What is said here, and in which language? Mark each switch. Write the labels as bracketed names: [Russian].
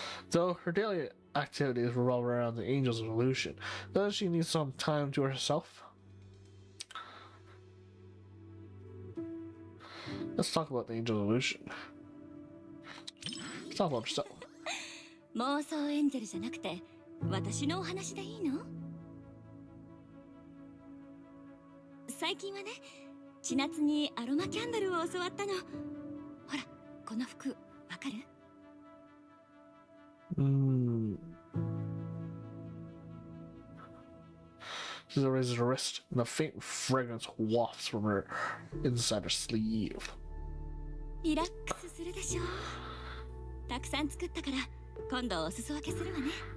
[English] Though her daily activities revolve around the Angel's illusion, does she need some time to herself? Let's talk about the Angel's illusion. Let's talk about herself. [Japanese] 妄想エンジェルじゃなくて私のお話でいいの？最近はね、千夏にアロマキャンドルを教わったの。ほら、この服わかる？ [English] She raises her wrist, and a faint fragrance wafts from her inside her sleeve. [Japanese] リラックスするでしょ。たくさん作ったから今度お裾分けするわね。